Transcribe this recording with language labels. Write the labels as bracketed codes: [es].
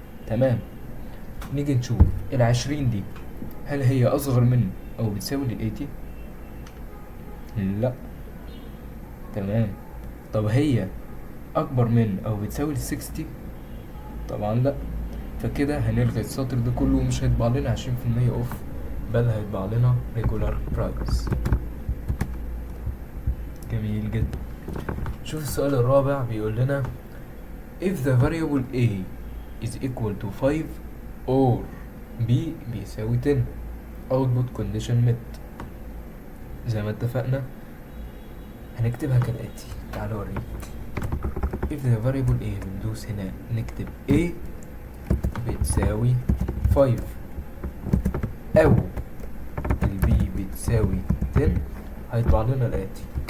[ar] تمام، نيجي نشوف 20 دي هل هي اصغر من او بتساوي لل80. لا. تمام. طب هي اكبر من او بتساوي 60؟ طبعا لا. فكده هنلغي السطر ده كله ومش هيطبع لنا 20% اوف، بل هيطبع لنا [en] regular price. [ar] جميل جدا. شوف السؤال الرابع بيقول لنا [en] if the variable a is equal to 5 or b [ar] بيساوي 10 [en] output condition met. [ar] زي ما اتفقنا هنكتبها كالآتي، تعالوا اوريك. [en] if the variable a [ar] بندوس هنا نكتب a بتساوي 5 او b بتساوي 10 هيطبع لنا الآتي.